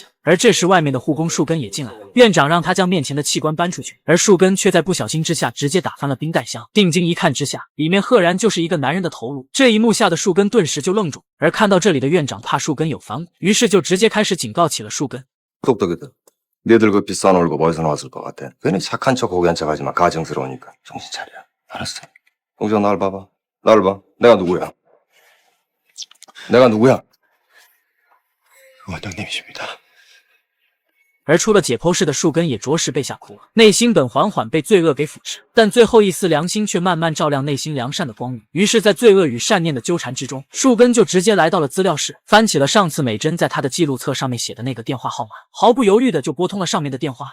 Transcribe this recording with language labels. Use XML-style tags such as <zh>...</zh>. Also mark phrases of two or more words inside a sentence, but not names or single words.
<zh>而这时外面的护工树根也进来了，院长让他将面前的器官搬出去，而树根却在不小心之下直接打翻了冰袋箱。定睛一看之下，里面赫然就是一个男人的头颅。这一幕吓得树根顿时就愣住，而看到这里的院长怕树根有反骨，于是就直接开始警告起了树根。</zh> <ko>똑똑이다. 니들 그 비싼 월급 어디서 나왔을 것 같아? 괜히 착한 척 고귀한 척 하지 마. 가증스러우니까. 정신 차려. 알았어. 동정 나를 봐봐. 나를 봐. 내가 누구야? 내가 누구야? 원장님이십니다.</ko> <zh>而出了解剖室的树根也着实被吓哭了，内心本缓缓被罪恶给腐蚀，但最后一丝良心却慢慢照亮内心良善的光明。于是，在罪恶与善念的纠缠之中，树根就直接来到了资料室，翻起了上次美珍在他的记录册上面写的那个电话号码，毫不犹豫的就拨通了上面的电话。</zh>